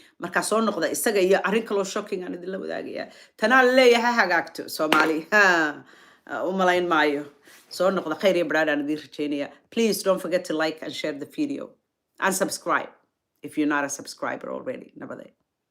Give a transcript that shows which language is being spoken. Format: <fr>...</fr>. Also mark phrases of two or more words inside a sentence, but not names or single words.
<so>Marka soo noqda isaga iyo arrin kaloo shocking aan idin la wadaagaya. Tanaa la leeyahay hagaagto Somali. U malayn maayo. Soo noqda khayr iyo baraad aan idin rajaynaya.</so> <en>Please don't forget to like and share the video and subscribe if you're not a subscriber already.</en> <so>Nabadee.</so>